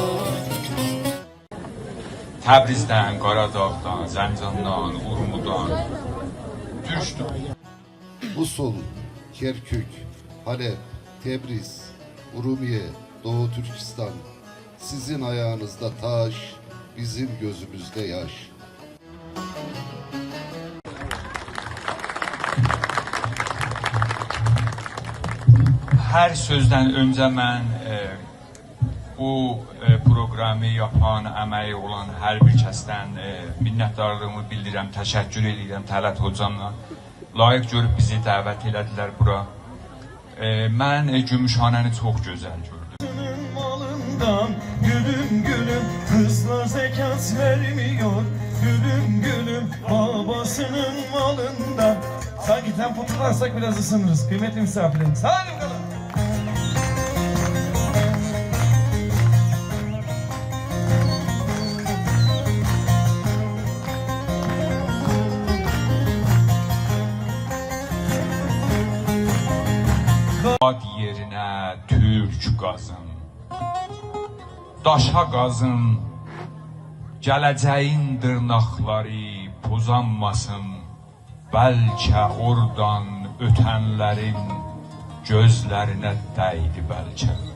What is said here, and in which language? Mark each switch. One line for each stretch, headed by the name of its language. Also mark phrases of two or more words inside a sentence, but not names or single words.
Azerbaijani: Təbrizdən, Qaradağdan, Zəncandan, Urmudan düşdüm. Musul, Kerkük, Halep, Tebriz, Urumiye, Doğu Türkistan.
Turkish: Sizin ayağınızda taş, bizim gözümüzde yaş.
Azerbaijani: Hər sözdən öncə mən bu proqramı yapan, əməyi olan hər bir kəsdən minnətdarlığımı bildirirəm, təşəkkür edirəm Tələt hocamla. Layiq görüb bizi dəvət elədilər bura. Mən Gümüşhanəni çox gözəl gördüm.
Turkish: Malından gülüm gülüm kızlar zekat vermiyor. Gülüm gülüm babasının malından. Sanki tempo tutarsak biraz ısınırız kıymetli misafirlerimiz. Hadi bakalım.
Azerbaijani: Ad yerinə türk qazın, daşa qazın, gələcəyin dırnaqları pozanmasın, bəlkə oradan ötənlərin gözlərinə dəydi bəlkə.